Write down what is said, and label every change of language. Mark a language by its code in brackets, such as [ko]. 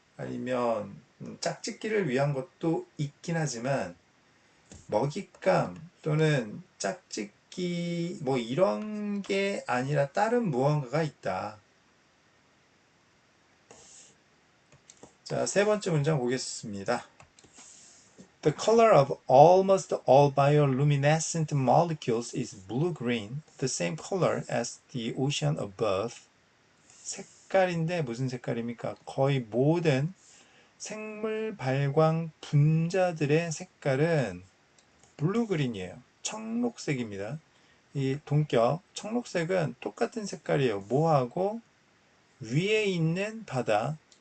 [ko] 아니면 짝짓기를 위한 것도 있긴 하지만 먹잇감 또는 짝짓기 뭐 이런 게 아니라 다른 무언가가 있다. 자, 세 번째 문장 보겠습니다. [en] The color of almost all bioluminescent molecules is blue-green, the same color as the ocean above. [ko] 색깔인데 무슨 색깔입니까? 거의 모든 생물 발광 분자들의 색깔은 블루그린이에요. 청록색입니다. 이 동격 청록색은 똑같은 색깔이에요. 뭐하고 위에 있는 바다.